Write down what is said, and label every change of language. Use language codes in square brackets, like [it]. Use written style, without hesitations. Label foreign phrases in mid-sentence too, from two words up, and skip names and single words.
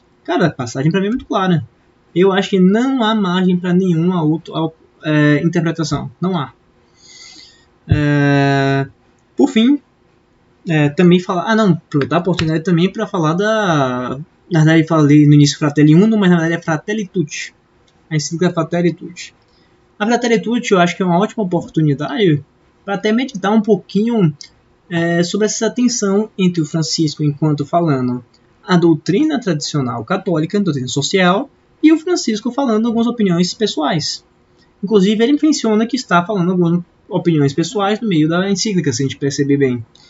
[pt] Cara, a passagem para mim é muito clara. Eu acho que não há margem para nenhuma outra interpretação. Não há. Por fim, também falar... aproveitar a oportunidade também para falar da... Na verdade, eu falei no início Fratelli Uno, mas na verdade é Fratelli Tutti. A encíclica Fratelli Tutti. A Fratelli Tutti eu acho que é uma ótima oportunidade para até meditar um pouquinho sobre essa tensão entre o Francisco enquanto falando a doutrina tradicional católica, a doutrina social, e o Francisco falando algumas opiniões pessoais. Inclusive ele menciona que está falando algumas opiniões pessoais no meio da encíclica, se a gente perceber bem.